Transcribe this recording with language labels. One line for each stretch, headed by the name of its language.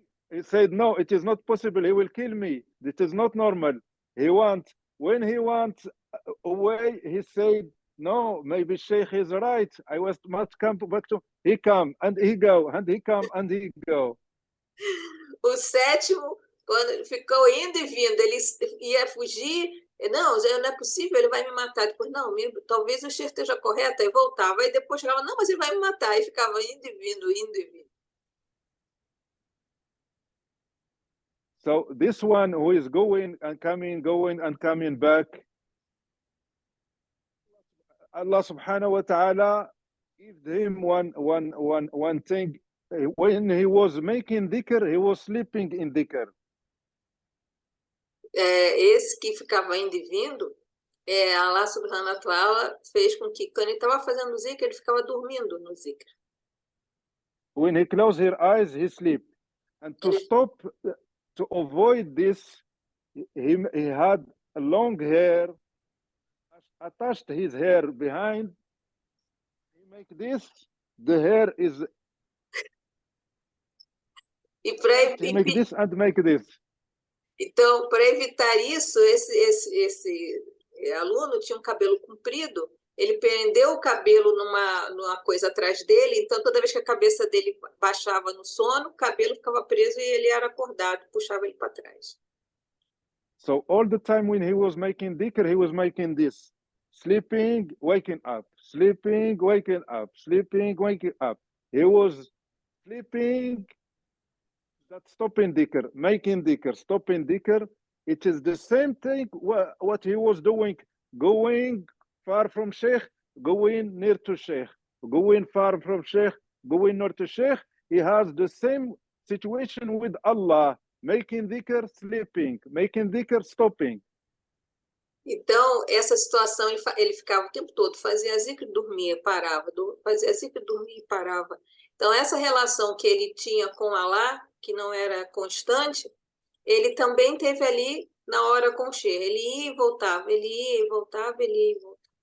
English: He said, no, it is not possible. He will kill me. It is not normal. When he went away, he said, no, maybe Sheikh is right. I must come back to, he come and he go, and he come and he go.
Portuguese: O sétimo, quando ficou indo e vindo, ele ia fugir, não é possível, ele vai me matar. Depois, não, talvez o Sheikh esteja correto, aí voltava, aí depois chegava, não, mas ele vai me matar, aí ficava indo e vindo, indo e vindo.
English: So this one who is going and coming back, Allah subhanahu wa ta'ala gave him one thing. When he was making dhikr, he was sleeping in dhikr.
Portuguese: Esse que ficava indo e vindo, Allah subhanahu wa ta'ala fez com que quando ele estava fazendo zikr, ele ficava dormindo no zikr.
English: When he closed his eyes, he sleep. And to avoid this, he had long hair, attached his hair behind. He make this, the hair is. He make this and make this.
Portuguese: Então, para evitar isso, esse aluno tinha um cabelo comprido, ele prendeu o cabelo numa coisa atrás dele, então toda vez que a cabeça dele baixava no sono, o cabelo ficava preso e ele era acordado, puxava ele para trás.
English: So all the time when he was making dhikr, he was making this. Sleeping, waking up, sleeping, waking up, sleeping, waking up. He was sleeping that stopping dhikr, making dhikr, stopping dhikr, it is the same thing what he was doing, going far from Sheikh, going near to Sheikh, going far from Sheikh, going near to Sheikh. He has the same situation with Allah, making dhikr, sleeping, making dhikr, stopping.
Portuguese: Então, essa situação, ele ficava o tempo todo, fazia zikr, dormia, parava, fazia zikr, dormia e parava. Então, essa relação que ele tinha com Allah, que não era constante, ele também teve ali na hora com o Sheikh. Ele ia e voltava, ele ia e voltava, ele ia e voltava.